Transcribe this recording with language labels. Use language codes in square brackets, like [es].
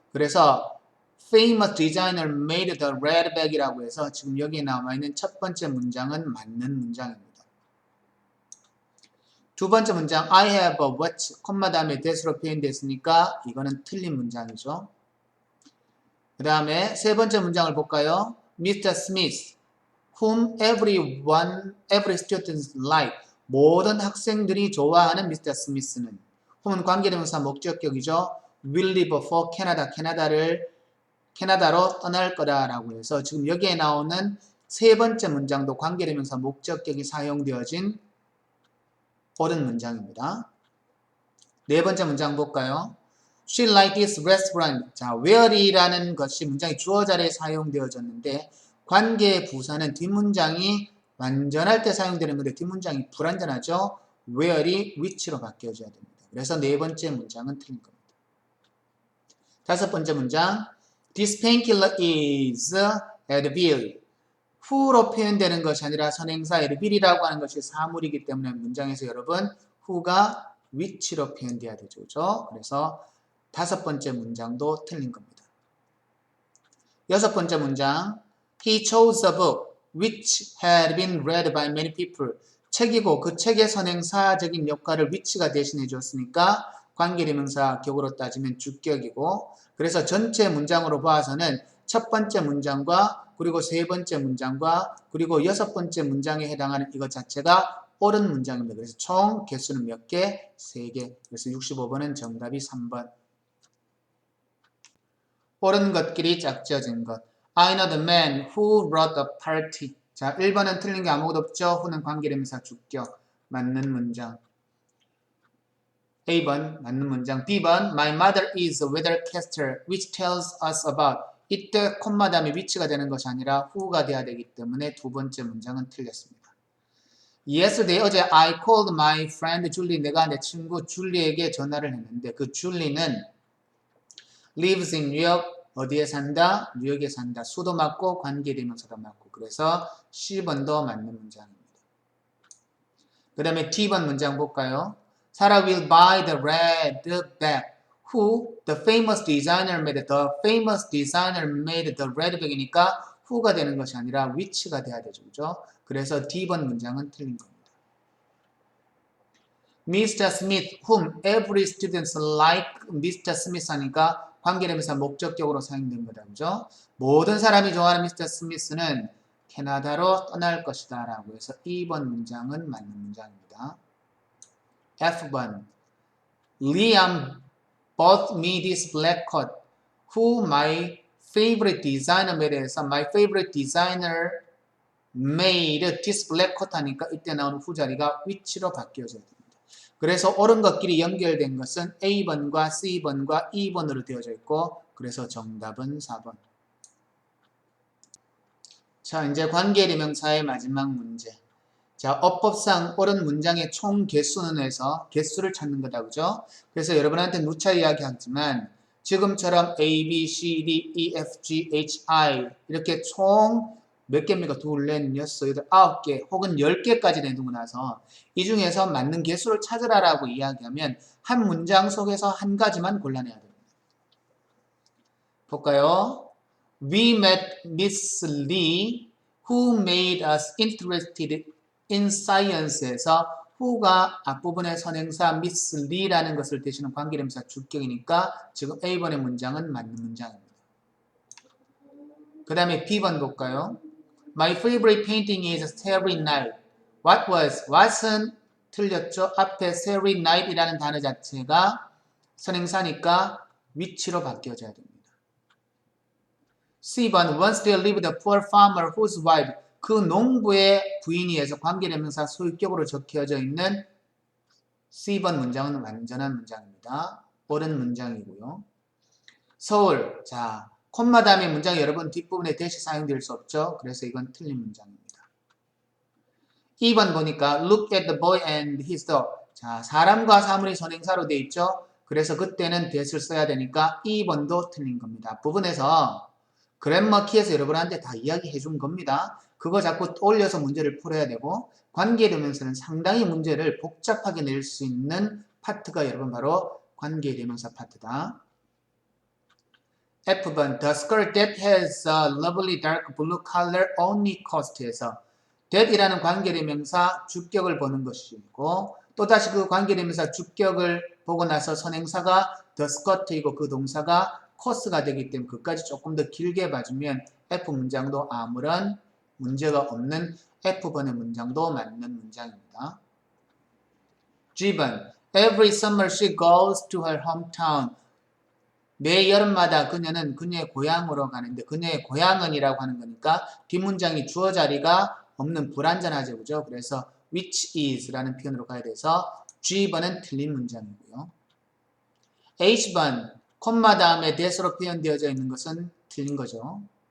[ko] 그래서 [en] famous designer made the red bag [ko] 이라고 해서 지금 여기에 나와 있는 첫 번째 문장은 맞는 문장입니다. 두 번째 문장 [en] I have a watch, [ko] 콤마 다음에 that으로 표현됐으니까 이거는 틀린 문장이죠. 그 다음에 세 번째 문장을 볼까요? [en] Mr. Smith, whom every student like. [ko] 모든 학생들이 좋아하는 Mr. Smith는 whom은 관계대명사 목적격이죠. [en] will leave for Canada, [ko] 캐나다로 떠날 거다라고 해서 지금 여기에 나오는 세 번째 문장도 관계대명사 목적격이 사용되어진 옳은 문장입니다. 네 번째 문장 볼까요? [en] She liked this restaurant. [ko] 자, where이라는 것이 문장의 주어 자리에 사용되어졌는데 관계 부사는 뒷문장이 완전할 때 사용되는 건데 뒷문장이 불완전하죠. where이 which로 바뀌어져야 됩니다. 그래서 네 번째 문장은 틀린 겁니다. 다섯 번째 문장 [en] This painkiller is Advil. [ko] who로 표현되는 것이 아니라 선행사 Advil이라고 하는 것이 사물이기 때문에 문장에서 여러분 who가 which로 표현돼야 되죠. 그렇죠? 그래서 다섯 번째 문장도 틀린 겁니다. 여섯 번째 문장 [en] He chose a book which had been read by many people. [ko] 책이고 그 책의 선행사적인 역할을 which가 대신해 줬으니까 관계대명사 격으로 따지면 주격이고 그래서 전체 문장으로 봐서는 첫 번째 문장과 그리고 세 번째 문장과 그리고 여섯 번째 문장에 해당하는 이것 자체가 옳은 문장입니다. 그래서 총 개수는 몇 개? 3개. 그래서 65번은 정답이 3번. 옳은 것끼리 짝지어진 것. [en] I know the man who wrote the party. [ko] 자, 1번은 틀린 게 아무것도 없죠. who는 관계대명사 주격. 맞는 문장. A번 맞는 문장. [en] B번 My mother is a weathercaster which tells us about [ko] 이때 콤마 다음에 which가 되는 것이 아니라 who가 돼야 되기 때문에 두 번째 문장은 틀렸습니다. [en] Yesterday, [ko] 어제 [en] I called my friend Julie. [ko] 내가 내 친구 줄리에게 전화를 했는데 그 줄리는 [en] lives in New York. [ko] 어디에 산다? 뉴욕에 산다. 수도 맞고 관계대명사도 맞고. 그래서 C번도 맞는 문장입니다. 그 다음에 D번 문장 볼까요? [en] Sarah will buy the red bag. Who? The famous designer made the famous designer made the red bag [ko] 이니까 who가 되는 것이 아니라 which가 돼야 되죠. 그죠? 그래서 D번 문장은 틀린 겁니다. [en] Mr. Smith, whom every student like Mr. [ko] Smith 하니까 관계대명사 목적격으로 사용된 거다. 그죠? 모든 사람이 좋아하는 Mr. Smith는 캐나다로 떠날 것이다 라고 해서 2번 문장은 맞는 문장입니다. [en] F번 Liam bought me this black coat. Who my favorite designer made [ko] 해서 [en] my favorite designer made this black coat [ko] 하니까 이때 나오는 후자리가 which로 바뀌어져야 됩니다. 그래서 옳은 것끼리 연결된 것은 A번과 C번과 2번으로 되어져 있고 그래서 정답은 4번. 자, 이제 관계대명사의 마지막 문제. 자, 어법상 옳은 문장의 총 개수는 해서 개수를 찾는 거다. 그죠? 그래서 여러분한테 누차 이야기하지만 지금처럼 A, B, C, D, E, F, G, H, I 이렇게 총 몇 개입니까? 둘, 넷, 여섯, 여덟, 9개 혹은 10개까지 내두고 나서 이 중에서 맞는 개수를 찾으라라고 이야기하면 한 문장 속에서 한 가지만 골라내야 됩니다. 볼까요? [en] We met Miss Lee who made us interested in science [ko] 에서 who가 앞부분의 선행사 Miss Lee라는 것을 대신하는 관계대명사 주격이니까 지금 A번의 문장은 맞는 문장입니다. 그 다음에 B번 볼까요? [en] My favorite painting is Starry Night. What was? What은 [ko] 틀렸죠? 앞에 Starry Night이라는 단어 자체가 선행사니까 which로 바뀌어져야 됩니다. [en] C번 Once there lived a poor farmer whose wife. [ko] 그 농부의 부인이에서 관계대명사 소유격으로 적혀져 있는 C번 문장은 완전한 문장입니다. 옳은 문장이고요. 서울. 자, 콤마 다음에 문장 여러분 뒷부분에 대시 사용될 수 없죠. 그래서 이건 틀린 문장입니다. [en] 2번 [ko] 보니까 [en] look at the boy and his dog. [ko] 자, 사람과 사물이 선행사로 되어 있죠. 그래서 그때는 that을 써야 되니까 2번도 틀린 겁니다. 부분에서 그래머 키에서 여러분한테 다 이야기해 준 겁니다. 그거 자꾸 떠올려서 문제를 풀어야 되고 관계대명사는 상당히 문제를 복잡하게 낼 수 있는 파트가 여러분 바로 관계대명사 파트다. F번 [en] The skirt that has a lovely dark blue color only cost [ko] 에서 that이라는 관계대명사 주격을 보는 것이고 또다시 그 관계대명사 주격을 보고 나서 선행사가 the skirt이고 그 동사가 cost가 되기 때문에 그까지 조금 더 길게 봐주면 F 문장도 아무런 문제가 없는 F번의 문장도 맞는 문장입니다. [en] G번 Every summer she goes to her hometown. [ko] 매 여름마다 그녀는 그녀의 고향으로 가는데 그녀의 고향은이라고 하는 거니까 뒷문장이 주어 자리가 없는 불완전하죠. 그죠? 그래서 which is라는 표현으로 가야 돼서 G번은 틀린 문장이고요. H번 콤마 다음에 that으로 표현되어져 있는 것은 틀린 거죠.